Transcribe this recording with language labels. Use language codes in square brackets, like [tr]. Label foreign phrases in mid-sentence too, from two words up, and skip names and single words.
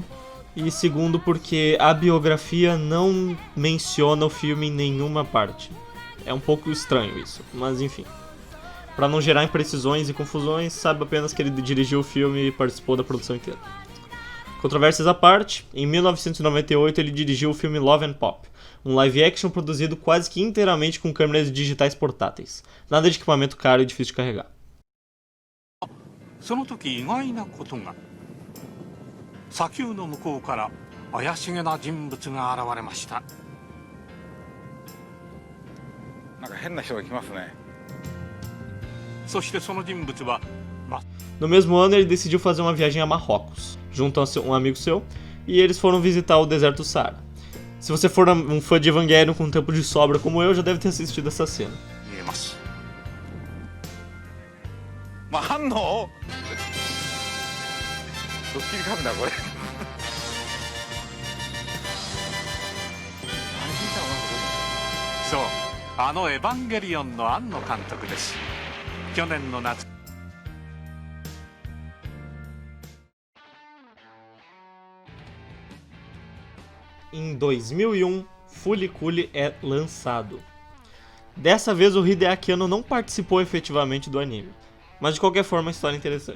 [pt] E segundo, porque a biografia não menciona o filme em nenhuma parte. É um pouco estranho isso, mas enfim. Para não gerar imprecisões e confusões, sabe apenas que ele dirigiu o filme e participou da produção inteira. Controvérsias à parte, em 1998 ele dirigiu o filme Love and Pop, um live action produzido quase que inteiramente com câmeras digitais portáteis. Nada de equipamento caro e difícil de carregar. [ja] その時意外なことが砂丘の向こうから怪しげな人物が現れました。なんか変な人が来ますね。そしてその人物は [pt] No mesmo ano ele decidiu fazer uma viagem a Marrocos, junto a um amigo seu, e eles foram visitar o deserto do Saara. Se você for um fã de Evangelion com tempo de sobra como eu, já deve ter assistido essa cena. [ja] 見えます。まあ反応ドッキリカメラこれそう、あのエヴァンゲリオンの庵野監督です。去年の夏 [pt] Em 2001, Fooly Cooly é lançado. Dessa vez o Hideaki Anno não participou efetivamente do anime, mas de qualquer forma a história é interessante.